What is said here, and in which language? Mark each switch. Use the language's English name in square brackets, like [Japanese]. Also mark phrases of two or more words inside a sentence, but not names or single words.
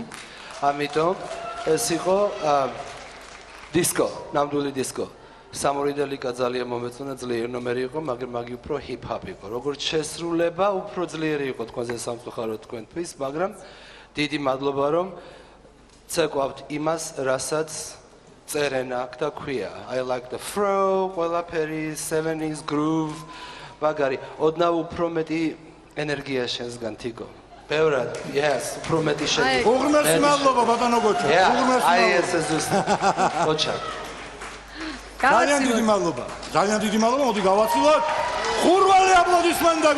[Georgian] ამიტომ ეს იყო დისკო, ნამდვილი დისკო. სამორიდელიკა ძალიან მომეწონა, ძლიერი ნომერი იყო, მაგრამ მაგი უფრო ჰიპ-ჰოპ იყო. როგორც შესრულება, უფრო ძლიერი იყო თქვენზე სამწუხაროდ თქვენთვის, მაგრამ დიდი მადლობა რომ ცეკვავთ იმას, რასაც წერენ აქ და ქვია. [English] I like the flow, ყველაფერი 70s groove. [Georgian] მაგარი, ოდნავ უფრო მეტი ენერგია შენსგან თიკო. ბევრად, yes, უფრო მეტი შედი. უღმერთი მადლობა ბატონო გოჩა. უღმერთი. აი ეს ზუსტად. გოჩა. ძალიან დიდი მადლობა. ძალიან დიდი მადლობა, მოდი გავაცილოთ. ხურვალი აპლოდისმენტები.